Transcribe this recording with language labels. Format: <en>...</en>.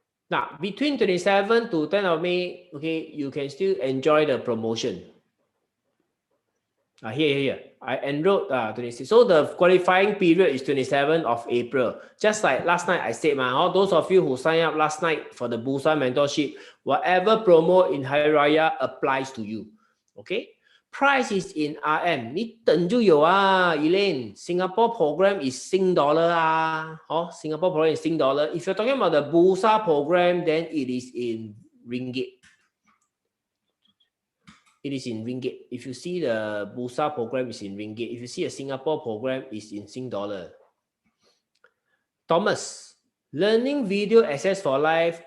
<en>Now, between 27 to 10 of May, okay, you can still enjoy the promotion. Here. I enrolled 26. So the qualifying period is 27th of April. Just like last night I said, all those of you who signed up last night for the Bursa mentorship, whatever promo in Hari Raya applies to you. Okay? Price is in RM.</en> <zh>你等就有啊 Elaine.</zh> <en>Singapore program is Sing dollar Singapore program is Sing dollar. If you're talking about the Bursa program, then it is in ringgit. It is in ringgit. If you see the Bursa program is in ringgit. If you see a Singapore program is in Sing dollar. Thomas, learning video access for life.</en>